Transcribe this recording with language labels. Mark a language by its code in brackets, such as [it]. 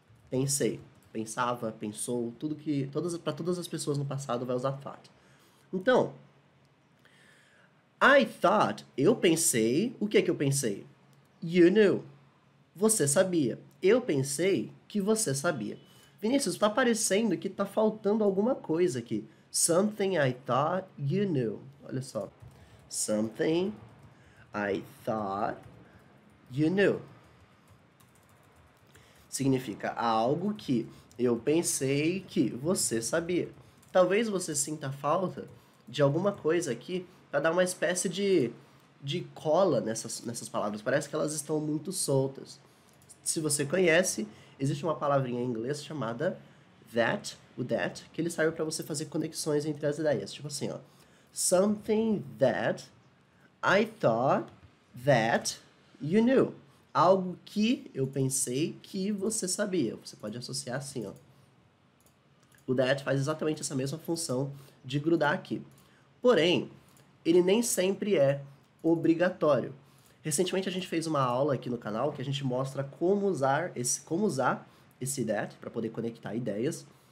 [pt] Pensei, pensava, pensou, tudo que para todas as pessoas no passado vai usar thought. Então, [en] I thought, [pt] eu pensei, o que é que eu pensei? [en] You knew. [pt] Você sabia. Eu pensei que você sabia. Vinícius, está parecendo que está faltando alguma coisa aqui. [en] Something I thought you knew. [pt] Olha só. [en] Something I thought you knew. [pt] Significa algo que eu pensei que você sabia. Talvez você sinta falta de alguma coisa aqui para dar uma espécie de cola nessas palavras. Parece que elas estão muito soltas. Se você conhece, existe uma palavrinha em inglês chamada that, o that, que ele serve para você fazer conexões entre as ideias. Tipo assim, ó. [en] Something that I thought that you knew. [pt] Algo que eu pensei que você sabia. Você pode associar assim, ó. O that faz exatamente essa mesma função de grudar aqui. Porém, ele nem sempre é obrigatório. Recentemente a gente fez uma aula aqui no canal que a gente mostra como usar esse that para poder conectar ideias.